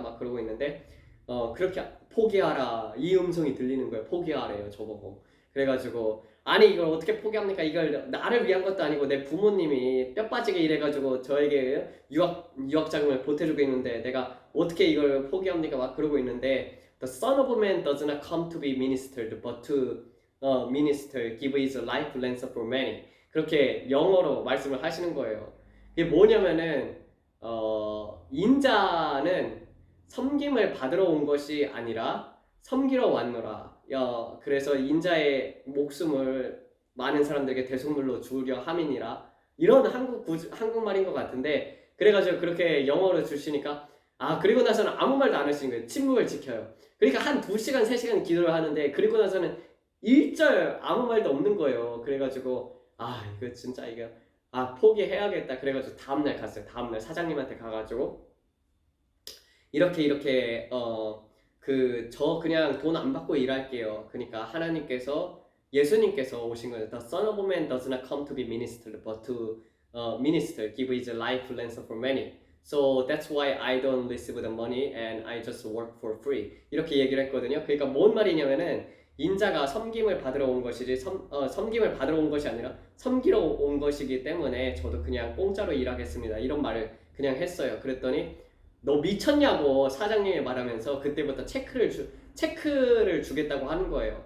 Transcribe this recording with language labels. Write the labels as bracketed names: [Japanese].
[Korean] 막 그러고 있는데 그렇게 포기하라, 이 음성이 들리는 거예요. 포기하래요, 저보고. 그래가지고 아니 이걸 어떻게 포기합니까? 이걸 나를 위한 것도 아니고 내 부모님이 뼈 빠지게 일해가지고 저에게 유학 자금을 보태주고 있는데 내가 어떻게 이걸 포기합니까? 막 그러고 있는데, [English] The Son of Man does not come to be ministered, but to minister, give his life ransom for many. [Korean] 그렇게 영어로 말씀을 하시는 거예요. 이게 뭐냐면은 인자는 섬김을 받으러 온 것이 아니라 섬기러 왔노라. 그래서 인자의 목숨을 많은 사람들에게 대속물로 주려 함이니라. 이런 한국말인 것 같은데, 그래가지고 그렇게 영어로 주시니까 그리고 나서는 아무 말도 안 하시는 거예요. 침묵을 지켜요. 그러니까 한 2시간, 3시간 기도를 하는데, 그리고 나서는 1절 아무 말도 없는 거예요. 그래가지고 이거 진짜 이거 포기해야겠다. 그래가지고 다음날 갔어요. 다음날 사장님한테 가가지고 이렇게 저 그냥 돈 안 받고 일할게요. 그러니까 예수님께서 오신 거예요. [English] The Son of Man does not come to be ministered, but to minister, give his life ransom for many. So that's why I don't receive the money and I just work for free. [Korean] 이렇게 얘기를 했거든요. 그러니까 뭔 말이냐면은, 인자가 섬김을 받으러 온 것이지 섬김을 받으러 온 것이 아니라 섬기러 온 것이기 때문에 저도 그냥 공짜로 일하겠습니다. 이런 말을 그냥 했어요. 그랬더니 너 미쳤냐고 사장님이 말하면서 그때부터 체크를 주겠다고 하는 거예요.